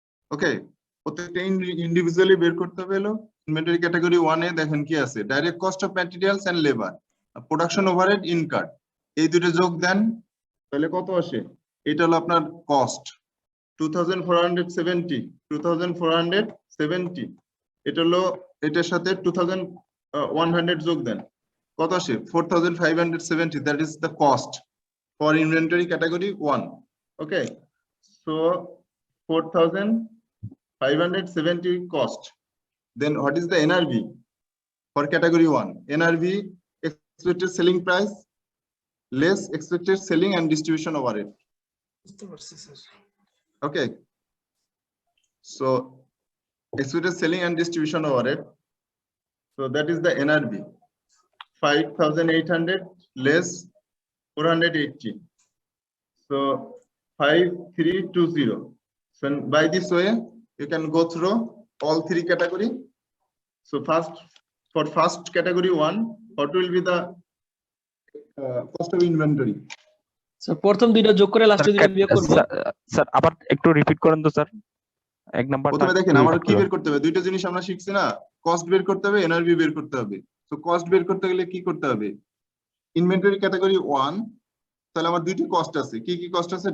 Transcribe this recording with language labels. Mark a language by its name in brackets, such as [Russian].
[Bangla] ওকে, প্রত্যেকটা ইন্ডিভিজুয়ালি বের করতে হবে। হলো ইনভেন্টরি ক্যাটাগরি 1 এ দেখেন কি আছে, direct cost of materials and labour, production overhead incurred, এই দুটো যোগ দেন, তাহলে কত আসে? এটা হলো আপনার কস্ট 2470, এটা হলো এটার সাথে 2100 যোগ দেন, কত আসে? [English] 4570, that is the cost for inventory category 1. Okay, so 4570 cost. Then what is the NRV for category 1? NRV, expected selling price less expected selling and distribution overhead. Okay, so expected selling and distribution overhead, so that is the NRV, 5,800 less 480, so 5320. So by this way you can go through all three category. So for first category 1, what will be the cost of inventory? [Bangla] Sir প্রথম দুইটা যোগ করে লাস্টে দুইটা বিয়োগ করব। Sir আবার একটু রিপিট করেন তো স্যার, এক নাম্বার। প্রথমে দেখেন আমার কি বের করতে হবে, দুইটা জিনিস আমরা শিখছি না, কস্ট বের করতে হবে, এনআরবি বের করতে হবে। তো কস্ট বের করতে গেলে কি করতে হবে? ইনভেন্টরি ক্যাটাগরি 1, তাহলে আমার দুইটি কস্ট আছে। কি কি কস্ট আছে?